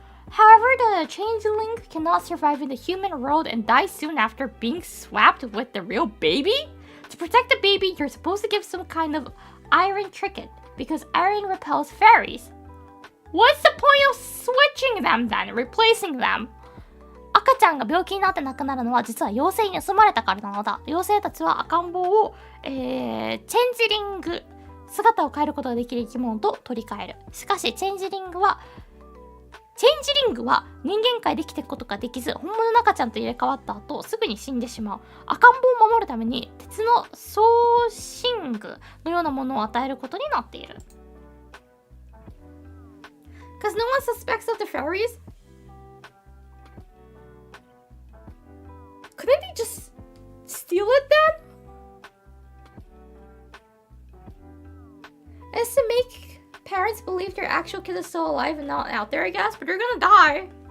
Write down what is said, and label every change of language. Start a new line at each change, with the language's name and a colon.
English: However, the changeling cannot survive in the human world and dies soon after being swapped with the real baby? To protect the baby, you're supposed to give some kind of iron trinket, because iron repels fairies. What's the point of switching them then? Replacing them?
Japanese: 赤ちゃんが病気になって亡くなるのは実は妖精に盗まれたからなのだ。妖精たちは赤ん坊を、チェンジリング、姿を変えることができる生き物と取り替える。しかしチェンジリングは人間界で生きていくことができず、本物の赤ちゃんと入れ替わった後すぐに死んでしまう。赤ん坊を守るために鉄の装身具のようなものを与えることになっている。
English: Because no one suspects of the fairies? Couldn't they just steal it then? It's to make parents believe their actual kid is still alive and not out there, I guess, but they're gonna die.